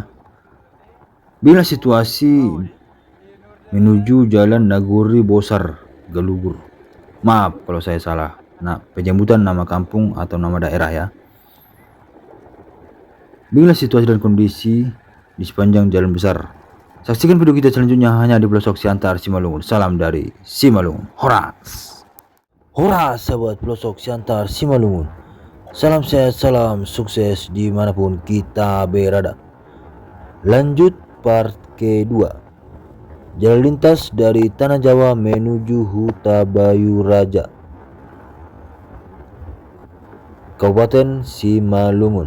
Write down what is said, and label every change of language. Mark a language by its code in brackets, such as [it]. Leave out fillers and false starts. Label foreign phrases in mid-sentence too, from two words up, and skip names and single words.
[id] Bila situasi menuju jalan Nagori Bosar, Galugur. Maaf kalau saya salah. Nah, penyebutan nama kampung atau nama daerah ya. Bila situasi dan kondisi di sepanjang jalan besar. Saksikan video kita selanjutnya hanya di pelosok Siantar Simalungun. Salam dari Simalungun. Hora. Hora sahabat pelosok Siantar Simalungun. Salam sehat, salam sukses dimanapun kita berada. Lanjut part kedua. Jalan lintas dari Tanah Jawa menuju Huta Bayu Raja, Kabupaten Simalungun.